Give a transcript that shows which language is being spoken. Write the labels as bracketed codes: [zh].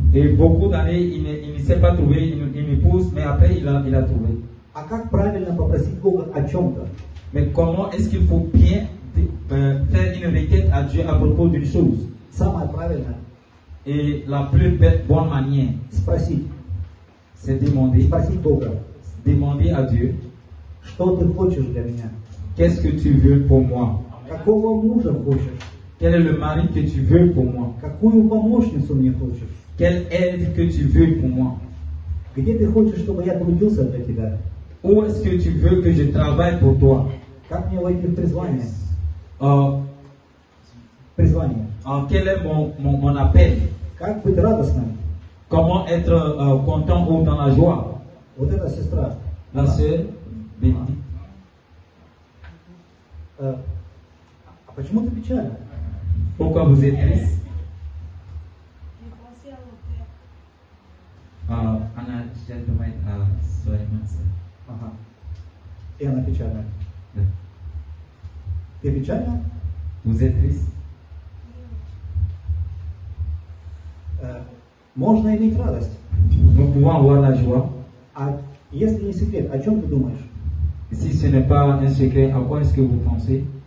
[fr] Et beaucoup d'années, il ne s'est pas trouvé une épouse, mais après il a trouvé. [ru] А как правильно попросить Бога о чем-то? [fr] Mais comment est-ce qu'il faut bien faire une requête à Dieu à propos d'une chose? [ru] Самое правильное [fr] Et la plus bonne manière, [ru] спросить. [fr] c'est demander [ru] Бога, [fr] à Dieu, [ru] что ты хочешь для меня? [fr] qu'est-ce que tu veux pour moi? [ru] Какого мужа хочешь? [fr] Quel est le mari que tu veux pour moi? [ru] Какую помощницу мне хочешь? [fr] Quelle aide que tu veux pour moi? [ru] Где ты хочешь, чтобы я трудился для тебя? [fr] Où est-ce que tu veux que je travaille pour toi? [ru] Как мне войти в призвание? Призвание. [fr] Quel est mon appel? [ru] Как быть радостным? [fr] Comment être content ou dans la joie? [ru] Вот эта сестра. [fr] La sœur bénie. [ru] А почему ты печальна? [fr] Pourquoi vous êtes triste? J'ai pensé à mon père. [ru] Она сейчас думает о своей матери. Ага. И она печальна. Да. Ты печальна? [fr] Vous êtes triste? [ru] Можно иметь радость. [fr] Nous pouvons avoir la joie. [ru] А если не секрет, о чем ты думаешь? [fr] Si ce n'est pas un secret, à quoi est-ce que vous pensez?